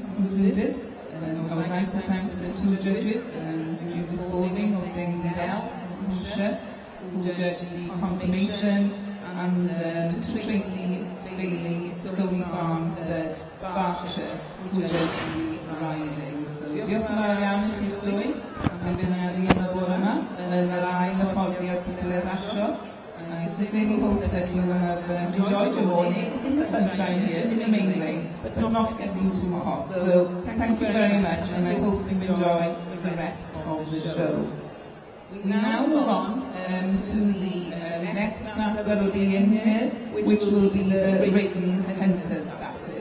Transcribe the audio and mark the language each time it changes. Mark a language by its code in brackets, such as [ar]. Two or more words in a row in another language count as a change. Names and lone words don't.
[en] concluded, I would like to thank the two judges, Judith Balding of Dingdale, Hampshire, who judged the confirmation, and Tracy Bailey, Zoe Farmstead, Berkshire, who judged the riding. [cy] So diolch yn fawr iawn i chi'ch ddwy am beirniadu yn y bore yma, yn yr ail hyfforddi o'r cydle rasio. [en] I sincerely hope that you have enjoyed your morning in the sunshine here, in the main lane, but not getting too hot. So thank you very much, and I hope you enjoy the rest of the show. We now move on to the next class that will be in here, which will be the Brayton Hunters classes.